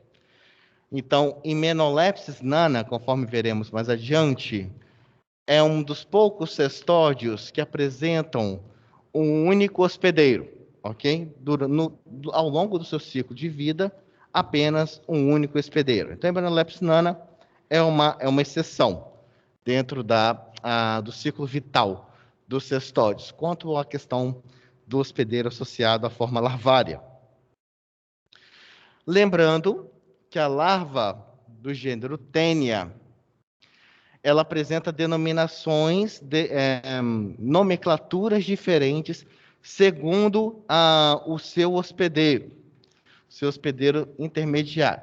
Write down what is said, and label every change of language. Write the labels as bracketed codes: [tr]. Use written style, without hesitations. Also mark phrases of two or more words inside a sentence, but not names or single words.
[pt] Então, em Menolepsis nana, conforme veremos mais adiante, é um dos poucos cestódios que apresentam um único hospedeiro, ok? Ao longo do seu ciclo de vida, apenas um único hospedeiro. Então, a Embryolepis nana é uma exceção dentro do ciclo vital dos cestódios, quanto à questão do hospedeiro associado à forma larvária. Lembrando que a larva do gênero Taenia, ela apresenta denominações, nomenclaturas diferentes segundo o seu hospedeiro intermediário.